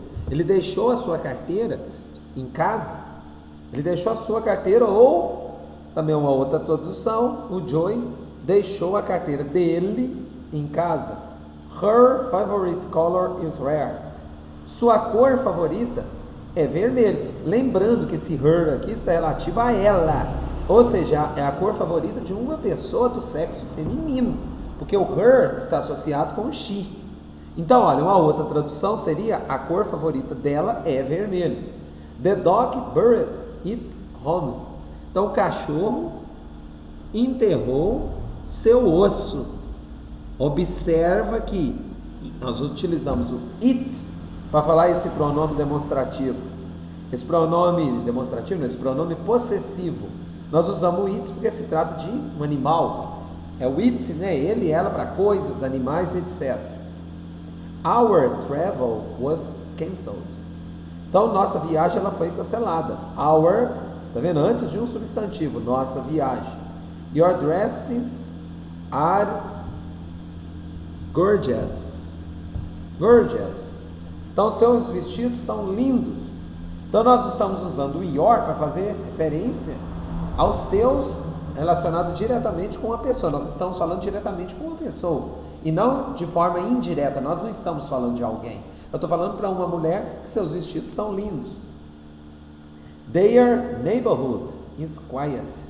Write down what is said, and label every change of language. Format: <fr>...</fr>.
<pt>Ele deixou a sua carteira em casa. Ele deixou a sua carteira, ou também uma outra tradução, o Joy deixou a carteira dele em casa.</pt> <en>Her favorite color is red.</en> <pt>Sua cor favorita é vermelho. Lembrando que esse her aqui está relativo a ela. Ou seja, é a cor favorita de uma pessoa do sexo feminino. Porque o her está associado com o she. Então, olha, uma outra tradução seria: a cor favorita dela é vermelho.</pt> <en>The dog buried its home.</en> <pt>Então, o cachorro enterrou seu osso. Observa que nós utilizamos o it para falar esse pronome demonstrativo. Esse pronome demonstrativo, esse pronome possessivo. Nós usamos o it porque se trata de um animal. É o it, né? Ele e ela para coisas, animais, etc.</pt> <en>Our travel was cancelled.</en> <pt>Então, nossa viagem ela foi cancelada. Our, tá vendo? Antes de um substantivo, nossa viagem.</pt> <en>Your dresses are gorgeous. Gorgeous.</en> <pt>Então, seus vestidos são lindos. Então, nós estamos usando o your para fazer referência aos seus, relacionado diretamente com a pessoa. Nós estamos falando diretamente com uma pessoa e não de forma indireta. Nós não estamos falando de alguém. Eu estou falando para uma mulher que seus vestidos são lindos.</pt> <en>Their neighborhood is quiet.</en>